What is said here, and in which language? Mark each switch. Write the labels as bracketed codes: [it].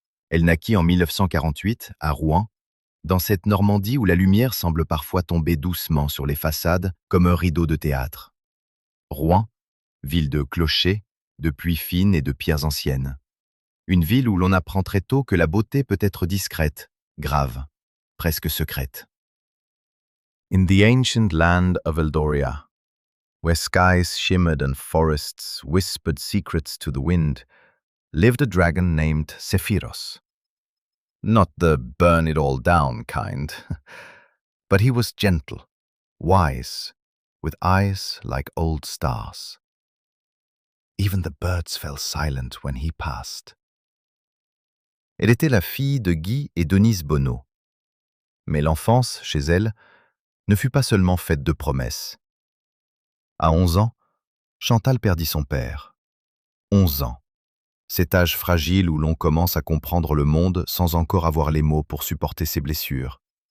[fr] Elle naquit en 1948 à Rouen, dans cette Normandie où la lumière semble parfois tomber doucement sur les façades comme un rideau de théâtre. Rouen, ville de clochers, de pluies fines et de pierres anciennes. Une ville où l'on apprend très tôt que la beauté peut être discrète, grave, presque secrète. [en] In the ancient land of Eldoria, where skies shimmered and forests whispered secrets to the wind, lived a dragon named Sephiros. Not the burn it all down kind, but he was gentle, wise, with eyes like old stars. Even the birds fell silent when he passed. [fr] Elle était la fille de Guy et Denise Bonneau. Mais l'enfance, chez elle, ne fut pas seulement faite de promesses. À 11 ans, Chantal perdit son père. 11 ans. Cet âge fragile où l'on commence à comprendre le monde sans encore avoir les mots pour supporter ses blessures.